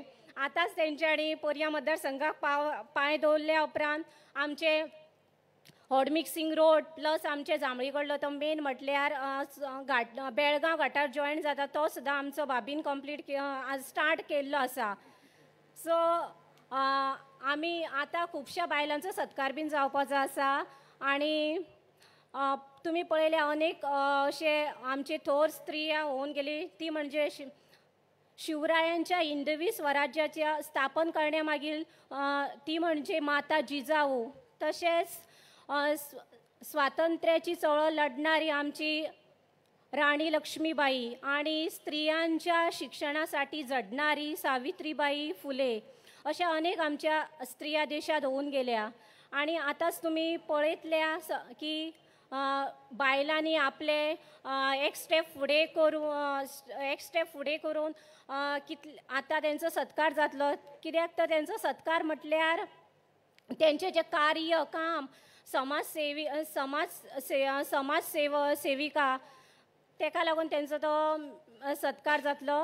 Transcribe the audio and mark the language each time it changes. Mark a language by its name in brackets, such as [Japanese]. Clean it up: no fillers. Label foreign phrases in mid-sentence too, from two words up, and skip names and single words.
[Konkani] आतांच तेंच्यांनी पर्या मतदारसंघाक पांय दवरल्या उपरांत आमचे [English] hot mixing road [Konkani] प्लस आमचे जांबळी कडलो तो मेन म्हटल्यार बेळगांव घाटार जॉयन जाता तो सुद्दां आमचो भाभीन कंप्लीट स्टार्ट केल्लो आसा. सो आमी आतां खुबश्या बायलांचो सत्कार बीन जावपाचो आसा. आनी तुमी पळयल्या अनेक अशे आमचे थोर स्त्रिया होऊन गेली. [Marathi] ती म्हणजे शिवरायांच्या हिंदवी स्वराज्याच्या स्थापन करण्यामागील ती म्हणजे माता जिजाऊ. तशेंच स्वातंत्र्याची चळवळ लढणारी आमची राणी लक्ष्मीबाई आणि स्त्रियांच्या शिक्षणासाठी झडणारी सावित्रीबाई फुले अशा अनेक आमच्या स्त्रिया देशात होऊन गेल्या. [Konkani] आणि आतांच तुम्ही पळयतल्या की बायलांनी आपले एक स्टेप फुडें करून आतां तेंचो सत्कार जातलो. कित्याक तर तेंचो सत्कार म्हटल्यार तेंचें जें कार्य काम सेविका तेका लागून तेंचो तो सत्कार जातलो.